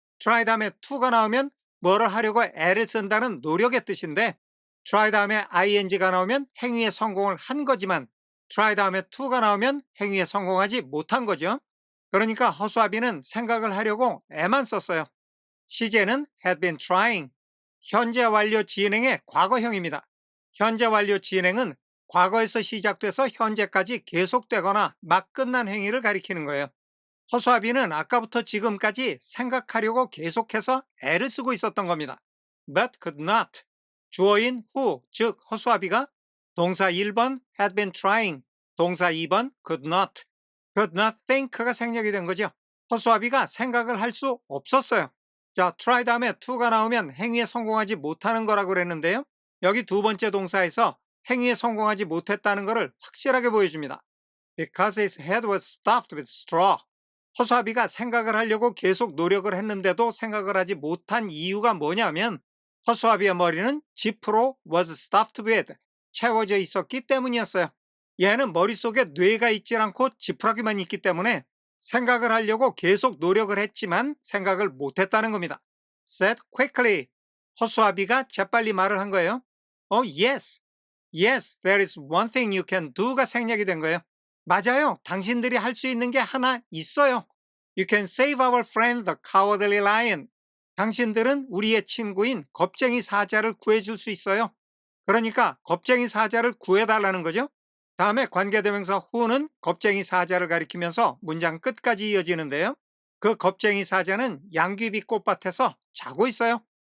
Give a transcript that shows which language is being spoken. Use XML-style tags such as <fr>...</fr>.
<ko>try 다음에 to가 나오면 뭐를 하려고 애를 쓴다는 노력의 뜻인데 try 다음에 ing가 나오면 행위에 성공을 한 거지만 try 다음에 to가 나오면 행위에 성공하지 못한 거죠. 그러니까 허수아비는 생각을 하려고 애만 썼어요. 시제는</ko> <en>had been trying.</en> <ko>현재 완료 진행의 과거형입니다. 현재 완료 진행은 과거에서 시작돼서 현재까지 계속되거나 막 끝난 행위를 가리키는 거예요. 허수아비는 아까부터 지금까지 생각하려고 계속해서 애를 쓰고 있었던 겁니다.</ko> <en>But could not.</en> <ko>주어인 who, 즉 허수아비가 동사 1번 had been trying, 동사 2번 could not. could not think가 생략이 된 거죠. 허수아비가 생각을 할 수 없었어요. 자, try 다음에 to가 나오면 행위에 성공하지 못하는 거라고 그랬는데요. 여기 두 번째 동사에서 행위에 성공하지 못했다는 것을 확실하게 보여줍니다.</ko> <en>Because his head was stuffed with straw.</en> <ko>허수아비가 생각을 하려고 계속 노력을 했는데도 생각을 하지 못한 이유가 뭐냐면 허수아비의 머리는 지프로 was stuffed with, 채워져 있었기 때문이었어요. 얘는 머릿속에 뇌가 있지 않고 지푸라기만 있기 때문에 생각을 하려고 계속 노력을 했지만 생각을 못했다는 겁니다.</ko> <en>said quickly.</en> <ko>허수아비가 재빨리 말을 한 거예요.</ko> <en>yes. Yes, there is one thing you can do가</en> <ko>생략이 된 거예요. 맞아요. 당신들이 할 수 있는 게 하나 있어요.</ko> <en>You can save our friend the cowardly lion.</en> <ko>당신들은 우리의 친구인 겁쟁이 사자를 구해줄 수 있어요. 그러니까 겁쟁이 사자를 구해달라는 거죠. 다음에 관계대명사 who는 겁쟁이 사자를 가리키면서 문장 끝까지 이어지는데요. 그 겁쟁이 사자는 양귀비 꽃밭에서 자고 있어요.</ko>